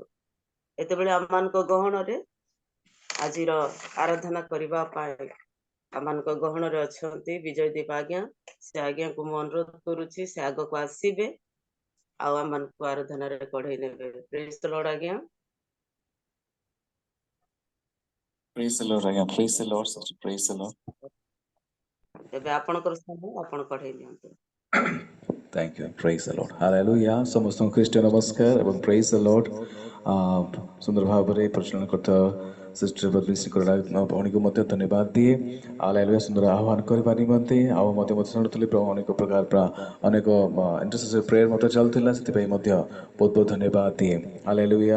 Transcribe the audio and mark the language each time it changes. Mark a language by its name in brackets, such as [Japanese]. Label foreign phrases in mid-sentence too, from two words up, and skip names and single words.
[Odia] ଏତେବେଳେ ଆମମାନଙ୍କ ଗହଣରେ ଆଜିର ଆରାଧନା କରିବା ପାଇଁ ଆମମାନଙ୍କ ଗହଣରେ ଅଛନ୍ତି ବିଜୟ ଦୀପ ଆଜ୍ଞା। ସେ ଆଜ୍ଞାକୁ ମୁଁ ଅନୁରୋଧ କରୁଛି, ସେ ଆଗକୁ ଆସିବେ ଆଉ ଆମମାନଙ୍କୁ ଆରାଧନାରେ କଢେଇ ନେବେ। [English] praise the Lord ଆଜ୍ଞା। Praise the Lord, ଆଜ୍ଞା। Praise the Lord, sister. Praise the Lord. [Odia] ଏବେ ଆପଣଙ୍କର ସମୟ, ଆପଣ କଢେଇ ନିଅନ୍ତୁ। [English] Thank you. Praise the Lord. [Odia] Hallelujah. ସମସ୍ତଙ୍କୁ ଖ୍ରୀଷ୍ଟ ନମସ୍କାର ଏବଂ [English] praise the Lord. [Odia] ସୁନ୍ଦର ଭାବରେ ପରିଚାଳନା କରୁଥିବା ସିଷ୍ଟର ପଦ୍ମଶ୍ରୀ ଭଉଣୀକୁ ମଧ୍ୟ ଧନ୍ୟବାଦ ଦିଏ। ହାଲେଲୁୟା। ସୁନ୍ଦର ଆହ୍ୱାନ କରିବା ନିମନ୍ତେ ଆଉ ମଧ୍ୟ ଶୁଣୁଥିଲି ଅନେକ ପ୍ରକାର ଅନେକ [English] intercessory prayer [Odia] ମଧ୍ୟ ଚାଲୁଥିଲା, ସେଥିପାଇଁ ମଧ୍ୟ ବହୁତ ବହୁତ ଧନ୍ୟବାଦ ଦିଏ। ହାଲେଲୁୟା।